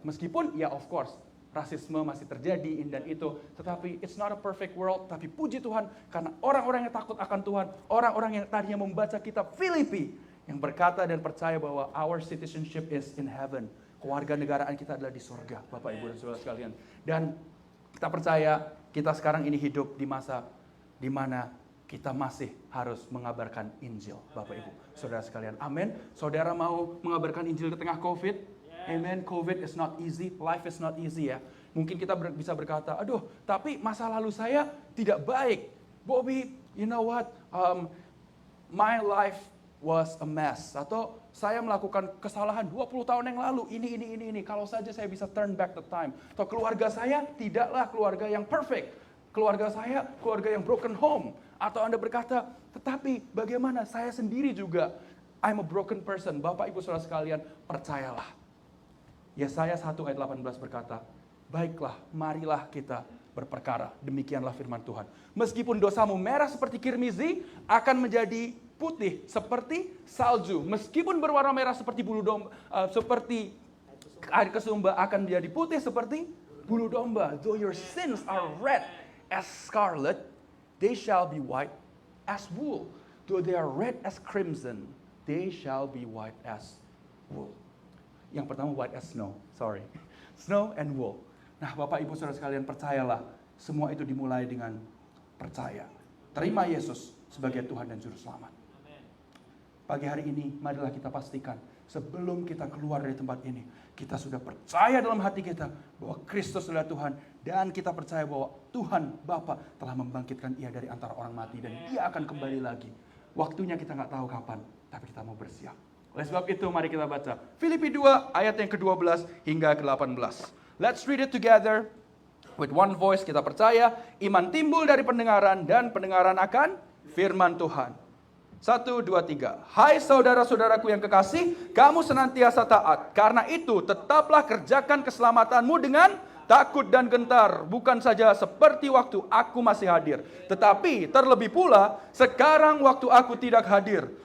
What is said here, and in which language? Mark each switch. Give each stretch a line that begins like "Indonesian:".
Indonesian: Meskipun ya
English: of course,
Indonesian: rasisme masih terjadi dan itu, tetapi
English: it's not a perfect world,
Indonesian: tapi puji Tuhan, karena orang-orang yang takut akan Tuhan, orang-orang yang tadinya membaca kitab Filipi, yang berkata dan percaya bahwa
English: our citizenship is in heaven.
Indonesian: Kewarganegaraan kita adalah di surga, Bapak Ibu dan Saudara sekalian. Dan kita percaya kita sekarang ini hidup di masa di mana kita masih harus mengabarkan Injil, Bapak Ibu, Saudara sekalian. Amin. Saudara mau mengabarkan Injil di tengah COVID? Amen.
English: COVID is not easy, life is not easy ya.
Indonesian: Mungkin kita bisa berkata, aduh, tapi masa lalu saya tidak baik.
English: Bobby, you know what? My life was a mess.
Indonesian: Atau saya melakukan kesalahan 20 tahun yang lalu, ini. Kalau saja saya bisa
English: turn back the time.
Indonesian: Atau keluarga saya tidaklah keluarga yang perfect. Keluarga saya, keluarga yang broken home. Atau Anda berkata, tetapi bagaimana saya sendiri juga,
English: I'm a broken person.
Indonesian: Bapak Ibu Saudara sekalian, percayalah. Yesaya 1 ayat 18 berkata, baiklah, marilah kita berperkara. Demikianlah firman Tuhan. Meskipun dosamu merah seperti kirmizi, akan menjadi putih seperti salju. Meskipun berwarna merah seperti bulu domba, seperti air kesumba, akan menjadi putih seperti bulu domba.
English: Though your sins are red as scarlet, they shall be white as wool. Though they are red as crimson, they shall be white as wool.
Indonesian: Yang pertama
English: white as snow, sorry. Snow and wool.
Indonesian: Nah Bapak Ibu Saudara sekalian, percayalah, semua itu dimulai dengan percaya. Terima Yesus sebagai Tuhan dan Juru Selamat. Pagi hari ini, marilah kita pastikan sebelum kita keluar dari tempat ini, kita sudah percaya dalam hati kita bahwa Kristus adalah Tuhan, dan kita percaya bahwa Tuhan Bapa telah membangkitkan Ia dari antara orang mati dan Dia akan kembali lagi. Waktunya kita nggak tahu kapan, tapi kita mau bersiap. Oleh sebab itu, mari kita baca Filipi 2 ayat yang ke-12 hingga ke-18.
English: Let's read it together with one voice.
Indonesian: Kita percaya iman timbul dari pendengaran dan pendengaran akan firman Tuhan. 1, 2, 3. Hai saudara-saudaraku yang kekasih, kamu senantiasa taat. Karena itu tetaplah kerjakan keselamatanmu dengan takut dan gentar. Bukan saja seperti waktu aku masih hadir, tetapi terlebih pula sekarang waktu aku tidak hadir.